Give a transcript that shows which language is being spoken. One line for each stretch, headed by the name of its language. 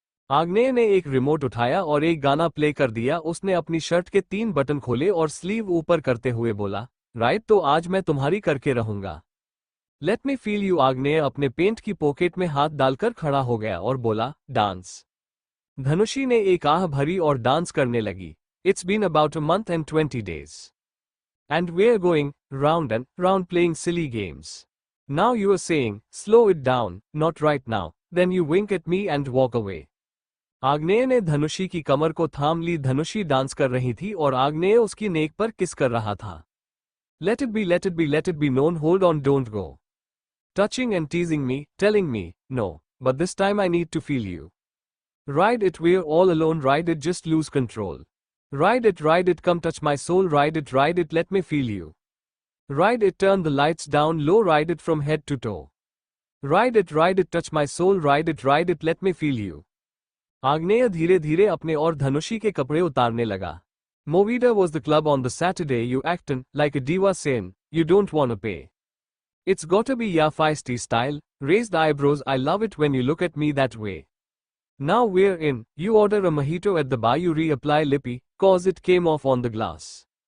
Hindi: आग्नेय ने एक रिमोट उठाया और एक गाना प्ले कर दिया। उसने अपनी शर्ट के 3 बटन खोले और स्लीव ऊपर करते हुए बोला, राइट, तो आज मैं तुम्हारी करके रहूंगा।
English: Let me feel you.
Hindi: आग्नेय अपने पेंट की पॉकेट में हाथ डालकर खड़ा हो गया और बोला, डांस। धनुषी ने एक आह भरी और डांस करने लगी।
English: It's been about a month and 20 days. And we're going round and round playing silly games. Now you are saying, slow it down, not right now. Then you wink at me and walk away.
Hindi: आग्नेय ने धनुषी की कमर को थाम ली। धनुषी dance कर रही थी और आग्नेय उसकी नेक पर किस कर रहा था।
English: Let it be, let it be, let it be known, hold on, don't go. Touching and teasing me, telling me, no, but this time I need to feel you. Ride it, we're all alone, ride it, just lose control. Ride it, come touch my soul, ride it, let me feel you. Ride it, turn the lights down low, ride it from head to toe. Ride it, touch my soul, ride it, let me feel you.
Hindi: आग्नेय धीरे धीरे अपने और धनुषी के कपड़े उतारने लगा।
English: Movida was the club on the Saturday, you actin' like a diva saying, you don't wanna pay. It's gotta be ya feisty style, raised eyebrows, I love it when you look at me that way. Now we're in, you order a mojito at the bar, you reapply lippy, cause it came off on the glass.